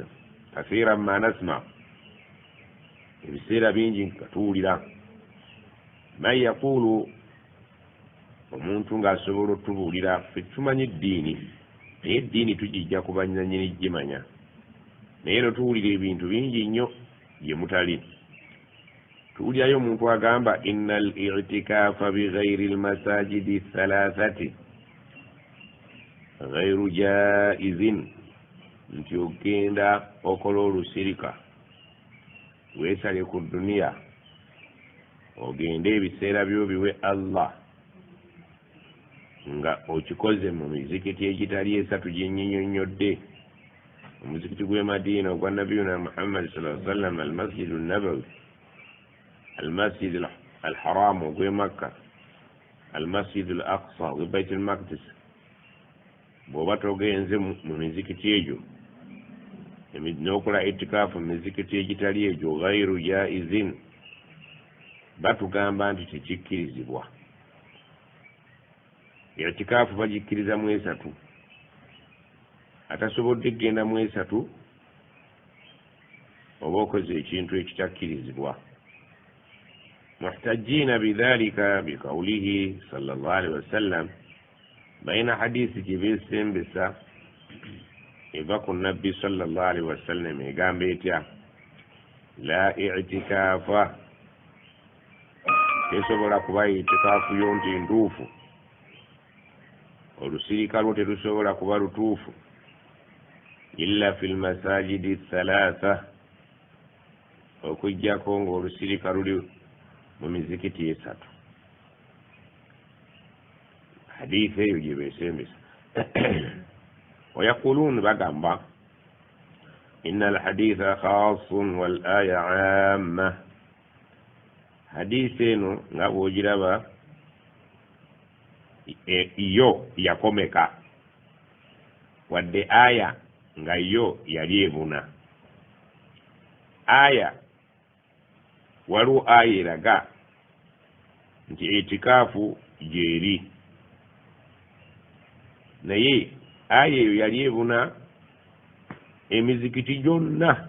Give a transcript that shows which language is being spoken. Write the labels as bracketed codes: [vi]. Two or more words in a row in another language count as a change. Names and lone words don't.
[ar] كثيرا ما نسمع, [lg] ebiseera bingi nga tuwulira [ar] من يقول, [lg] omuntu ng'asobola otubuulira ffe tumanyi eddiini, naye eddiini tugijja ku banyanyini gimanya, naye no tuwulira ebintu bingi nnyo gye mutali. Tuwulirayo omuntu agamba [ar] إن الاعتكاف بغير المساجد الثلاثة غير جائز, [lg] nti ogenda okola olusirika weesale ku duniya ogende ebiseera byo biwe Allah nga okikoze mu mizikiti egitali esatu gye nnyinnyonnyodde. Omuzikiti gw'e Madiina ogwa nabiyuna Muhammad [ar] صلى الله عليه وسلم, [lg] al-Masjid an-Nabawi, al-Masjid al-Haram ogw'e Makka, al-Masjid al-Aqsa ogw'e Baitul Maqdis. Bw'oba togenze mu mizikiti egyo n'okola itikaafu mu mizikiti egitali egyo [ar] غير جائز, [lg] batugamba nti tekikkirizibwa. Itikaafu bagikkiriza mu esatu, atasobodde kgenda mu esatu oba okoze ekintu ekitakkirizibwa. [ar] محتجين بذلك بقوله صلى الله عليه وسلم, [lg] bayina hadisi gye beesembesa eva ku nabbi [ar] صلى الله عليه وسلم [lg] egamba etya? [ar] لا اعتكاف, [lg] tesobola kuba itikaafu yo nti ntuufu, olusirika lwo terusobola kuba lutuufu, [ar] إلا في المساجد الثلاثة, [lg] okujjako ng'olusirika luli mu mizikiti esatu. Hadithi eyo gye beesembesa. [ar] ويقولون bagamba إن الحديث خاص والآية عامة. [lg] حديث eno nga bw'ogiraba yo yakomeka wadde aya nga yo yali ebuna. Aya waliwo aya eraga nti itikaafu gyeri, naye aya eyo yali ebuna emizikiti gyonna.